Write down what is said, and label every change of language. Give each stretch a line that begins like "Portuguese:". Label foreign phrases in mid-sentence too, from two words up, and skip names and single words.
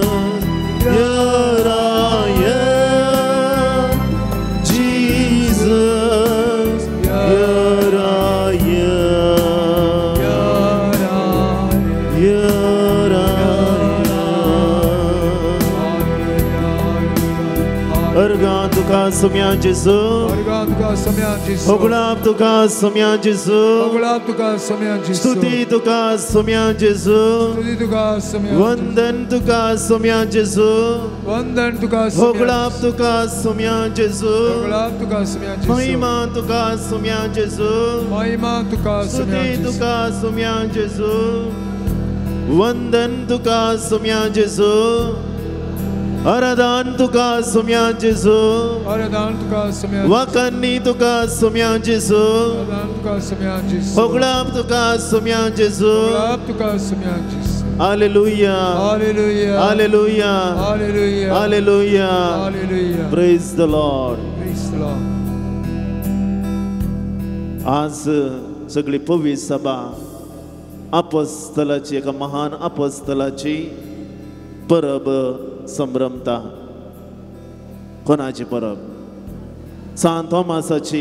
English: Here I am, Jesus. Here I am. Here I am.
Konkani: Organ tuka sumya Jesu. Ogulab tuka sumya Jesu. Stuti tuka sumya Jesu. Vandan tuka sumya Jesu. Ogulab tuka sumya Jesu. Mahima tuka sumya Jesu. Stuti tuka sumya Jesu. Vandan tuka sumya Jesu. Aradan tuka sumya Jesu. Wakani tuka sumya Jesu. Oglab tuka sumya Jesu.
English: Hallelujah. Hallelujah. Hallelujah. Hallelujah. Hallelujah. Hallelujah. Praise the Lord. Praise the Lord.
Konkani: आज सगळी पवित्र सभा अपॉस्टलाची एका महान अपॉस्टलाची परब संभ्रमता. कोणाची परब? सांत थॉमासाची.